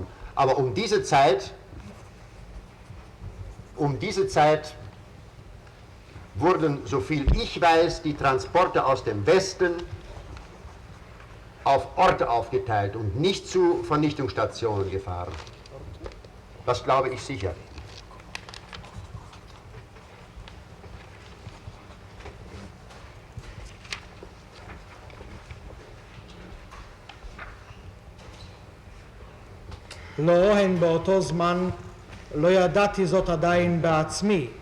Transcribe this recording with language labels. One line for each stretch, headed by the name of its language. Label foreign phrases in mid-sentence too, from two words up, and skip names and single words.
German: Aber um diese Zeit wurden, soviel ich weiß, die Transporte aus dem Westen auf Orte aufgeteilt und nicht zu Vernichtungsstationen gefahren. Das glaube ich sicher.
Hebrew: לא, הן באותו זמן לא ידעתי זאת עדיין בעצמי.